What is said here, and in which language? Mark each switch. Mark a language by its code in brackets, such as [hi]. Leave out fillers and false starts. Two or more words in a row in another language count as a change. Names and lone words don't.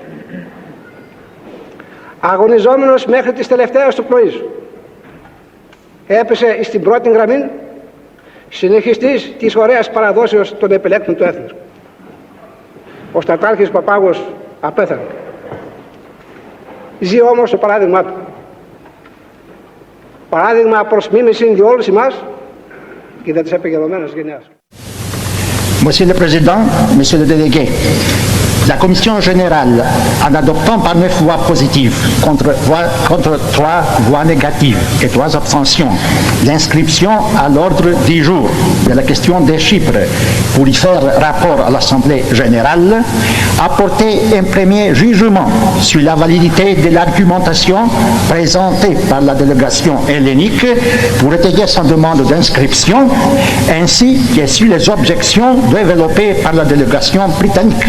[el] Αγωνιζόμενος μέχρι τις τελευταίες του πνοής, έπεσε στην πρώτη γραμμή, συνεχιστής της ωραίας παραδόσεως των επιλέκτων του έθνους. Ο στρατάρχης Παπάγος απέθανε. Ζει όμως το παράδειγμά του. Παράδειγμα προς μίμηση για όλους εμάς και για τις επικοινωνμένες γενιάς. [fr] Monsieur le Président, Monsieur le Délégué, la Commission générale, en adoptant par 9 voix positives contre 3 voix négatives et 3 abstentions, l'inscription à l'ordre du jour de la question des Chypre pour y faire rapport à l'Assemblée générale, a porté un premier jugement sur la validité de l'argumentation présentée par la délégation hellénique pour étayer sa demande d'inscription, ainsi que sur les objections développées par la délégation britannique.